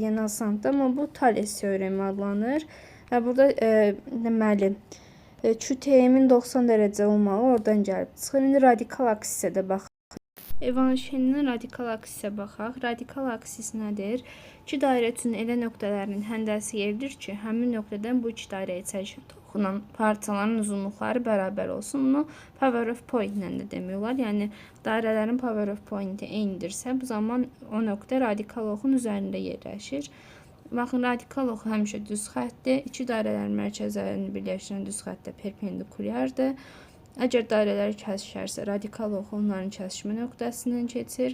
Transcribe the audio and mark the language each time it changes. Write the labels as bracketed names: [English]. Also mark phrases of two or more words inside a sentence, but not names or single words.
[Azerbaijani] Yəni asandır, amma bu Thales teoremi adlanır. Və burada deməli, QTM-in 90 dərəcə olmağı oradan gəlib çıxır. İndi radikal aksisə də baxaq. Evanşelinin radikal aksisə baxaq. Radikal aksis nədir? İki dairə üçün elə nöqtələrinin həndəsi yeridir ki, həmin nöqtədən bu iki dairəyə çəkilib toxunan parçaların uzunluqları bərabər olsun. Bunu [English] power of point [Azerbaijani] ilə də demək olar. Yəni dairələrin [English] power of point [Azerbaijani] eynidirsə, bu zaman o nöqtə radikal oxun üzərində yerləşir. Baxın, radikal oxu həmişə düz xəttdir. İki dairələrin mərkəzlərini birləşdirən düz xəttdə perpendikulyardır. Əgər dairələr kəsişərsə, radikal oxu onların kəsişmə nöqtəsindən keçir.